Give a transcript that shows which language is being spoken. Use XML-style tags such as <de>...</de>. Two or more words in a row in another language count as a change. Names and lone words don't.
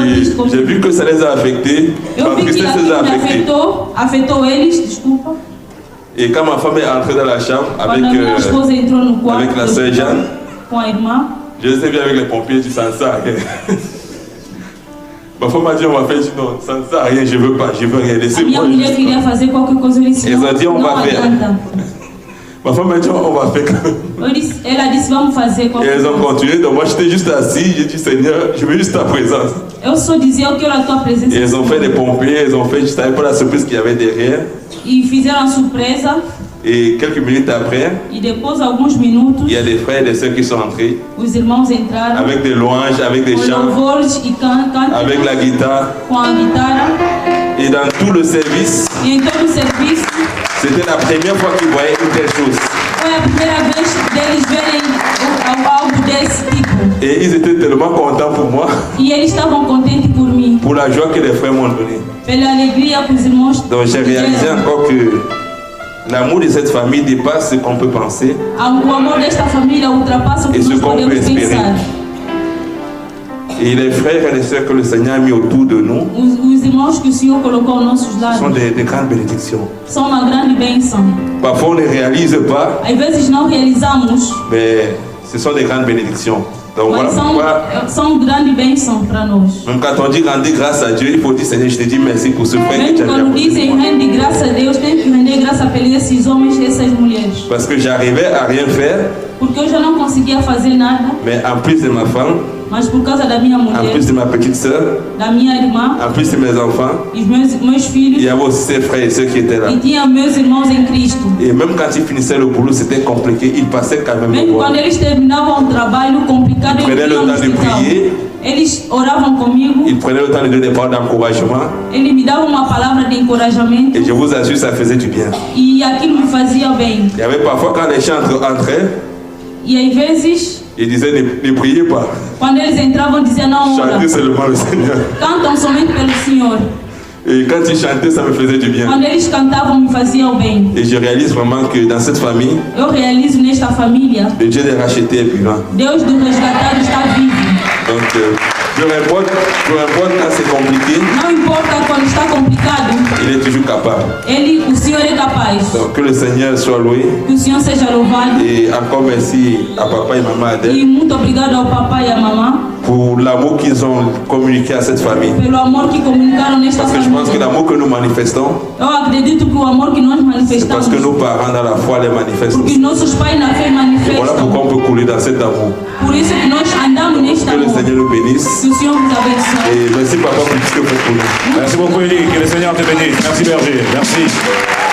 <fr>Et triste j'ai</fr> <pt>comigo.</pt> <fr>vu que ça les a affectés.</fr> <pt>Eu</pt> <fr>Ma</fr> <pt>vi que</pt> <fr>tristesse les</fr> <pt>aquilo</pt> <fr>a</fr> <pt>me</pt> <fr>affectés.</fr> <pt>afetou eles, desculpa.</pt> <fr>Et quand ma femme est entrée dans la chambre avec,</fr> <pt>Quando a minha esposa entrou no quarto</pt> <fr>avec la</fr> <pt>do</pt> <fr>sœur</fr> <pt>hospital</pt> <fr>Jeanne,</fr> <pt>com a irmã,</pt> <fr>je les ai vus avec les pompiers, tu sens ça rien. Ma femme m'a dit, on va faire, je dis non, ça ne sert à rien, je veux pas, je veux rien.</fr> <pt>a minha</pt> <fr>Laissez-moi</fr> <pt>mulher</pt> <fr>juste.</fr> <pt>queria fazer qualquer coisa, eu disse, Eles não, diziam, não vai ver. adianta.</pt> <fr>Ma femme m'a dit, on va faire quand même.</fr> <pt>Ela disse, vamos fazer</pt> <fr>Et</fr> <pt>qualquer</pt> <fr>elles ont</fr> <pt>coisa.</pt> <fr>continué, donc moi j'étais juste assis, j'ai dit Seigneur, je veux juste ta présence.</fr> <pt>Eu só dizia, eu quero a tua presença.</pt> <fr>Et elles ont fait des pompiers, elles ont fait, je ne savais pas la surprise qu'il y avait derrière.</fr> <pt>E fizeram a surpresa.</pt> <fr>Et quelques minutes après,</fr> <pt>E depois, alguns minutos,</pt> <fr>il y a des frères et des sœurs qui sont entrés,</fr> <pt>os irmãos entraram</pt> <fr>avec des louanges, avec des</fr> <pt>com</pt> <fr>chants,</fr> <pt>louvores e cânticos,</pt> <fr>avec la guitare.</fr> <pt>com a guitarra.</pt> <fr>Et dans tout le service,</fr> <pt>E em todo o serviço,</pt> <fr>c'était la première fois qu'ils voyaient une telle chose.</fr> <pt>foi a primeira vez deles verem algo desse tipo.</pt> <fr>Et ils étaient tellement contents pour moi,</fr> <pt>E eles estavam contentes por mim,</pt> <fr>pour la joie que les frères m'ont donnée.</fr> <pt>pela alegria que os irmãos</pt> <fr>Donc j'ai réalisé</fr> <pt>tiveram.</pt> <fr>encore que l'amour de cette famille dépasse ce qu'on peut penser.</fr> <pt>O amor desta família ultrapassa o que E nós se como podemos</pt> <fr>espérer.</fr> <pt>pensar.</pt> <fr>Et les frères et les sœurs que le Seigneur a mis autour de nous</fr> <pt>Os irmãos que o Senhor colocou aos nossos</pt> <fr>sont</fr> <pt>lados</pt> <fr>de grandes bénédictions.</fr> <pt>são uma grande bênção.</pt> <fr>Parfois on ne réalise pas,</fr> <pt>Às vezes não realizamos,</pt> <fr>mais ce sont des grandes bénédictions. Donc voilà</fr> <pt>mas</pt> <fr>pourquoi,</fr> <pt>são grande bênção para nós.</pt> <fr>même quand on dit rendre grâce à Dieu, il faut dire Seigneur, je te dis merci pour ce frère que</fr> <pt>Mesmo</pt> <fr>tu as mis à</fr> <pt>quando</pt> <fr>côté de</fr> <pt>dizem</pt> <fr>moi.</fr> <pt>rende graça a Deus, tem que render graça por esses homens e essas mulheres.</pt> <fr>Parce que j'arrivais à rien faire,</fr> <pt>Porque eu já não conseguia fazer nada,</pt> <fr>mais en plus de ma femme,</fr> <pt>Mas por causa da minha</pt> <fr>en</fr> <pt>mulher,</pt> <fr>plus de ma petite soeur,</fr> <pt>da minha irmã,</pt> <fr>en plus de mes enfants,</fr> <pt>e meus</pt> <fr>il</fr> <pt>filhos,</pt> <fr>y avait aussi ses frères et sœurs qui étaient là.</fr> <pt>e tinha meus irmãos em Cristo.</pt> <fr>Et même quand ils finissaient le boulot, c'était compliqué, ils passaient quand même</fr> <pt>Mesmo</pt> <fr>me</fr> <pt>quando</pt> <fr>voir.</fr> <pt>eles terminavam o trabalho complicado,</pt> <fr>Prenez</fr> <pt>eles</pt> <fr>le</fr> <pt>iam no</pt> <fr>temps de</fr> <pt>hospital.</pt> <fr>prier.</fr> <pt>Eles oravam comigo,</pt> <fr>Ils prenaient le temps de donner des paroles d'encouragement.</fr> <pt>eles me davam uma palavra de encorajamento</pt> <fr>Et je vous assure, ça faisait du bien.</fr> <pt>e aquilo me fazia bem.</pt> <fr>Il y avait parfois quand les chants entraient,</fr> <pt>E às vezes,</pt> <fr>ils disaient ne priez pas,</fr> <pt>quando eles entravam, diziam não ora,</pt> <fr>chantez seulement le Seigneur.</fr> <pt>cantam somente pelo Senhor.</pt> <fr>Et quand ils chantaient, ça me faisait du bien.</fr> <pt>Quando eles cantavam, me faziam bem.</pt> <fr>Et je réalise vraiment que dans cette famille,</fr> <pt>Eu realizo nesta família,</pt> <fr>le Dieu des rachetés est vivant.</fr> <pt>Deus do resgatado está vivo.</pt> <fr>Donc, peu importe quand c'est compliqué,</fr> <pt>Não importa quando está complicado,</pt> <fr>il est toujours capable.</fr> <pt>o Senhor é capaz.</pt> <fr>Donc, que le Seigneur soit loué.</fr> <pt>Que o Senhor seja louvado.</pt> <fr>Et encore merci à papa et maman Adèle</fr> <pt>E muito obrigado ao papai e à mamãe</pt> <fr>pour l'amour qu'ils ont communiqué à cette famille.</fr> <pt>pelo amor que comunicaram nesta</pt> <fr>Parce que je pense que</fr> <pt>família.</pt> <fr>l'amour que nous manifestons,</fr> <pt>Eu acredito que o amor que nós</pt> <fr>c'est parce</fr> <pt>manifestamos,</pt> <fr>que nos parents dans la foi les manifestent</fr> <pt>porque</pt> <fr>aussi.</fr> <pt>nossos pais na fé</pt> <fr>Voilà</fr> <pt>manifestam.</pt> <fr>pourquoi on peut couler dans cet amour.</fr> <pt>Por isso que nós andamos neste</pt> <fr>Que le</fr> <pt>amor.</pt> <fr>Seigneur nous bénisse.</fr> <pt>Que o Senhor vous abençoe.</pt> <fr>Et merci papa pour tout ce que vous faites pour nous. Merci beaucoup, Élie. Que le Seigneur te bénisse. Merci, berger. Merci.</fr>